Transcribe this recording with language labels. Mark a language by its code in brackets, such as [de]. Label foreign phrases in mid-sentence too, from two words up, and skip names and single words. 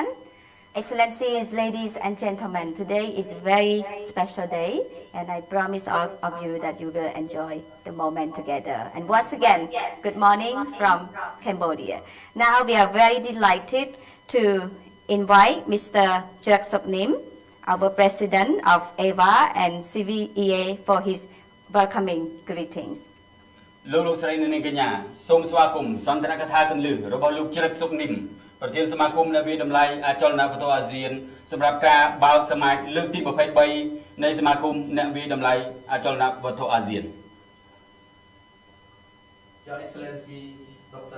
[en] Excellencies, ladies and gentlemen, today is a very special day, and I promise all of you that you will enjoy the moment together. And once again, good morning from Cambodia. Now we are very delighted to invite Mr. Chrek Soknim, our president of AVA and CVEA, for his welcoming greetings. [km] លោកស្រីនិងកញ្ញាសូមស្វាគមន៍សន្ទរកថាគន្លឹះរបស់លោកជ្រឹកសុខនីមប្រធានសមាគមអ្នកវិតម្លៃអចលនវត្ថុអាស៊ានសម្រាប់ការបើកសមាជលើកទី23នៃសមាគមអ្នកវិតម្លៃអចលនវត្ថុអាស៊ាន [en] Your Excellency Dr.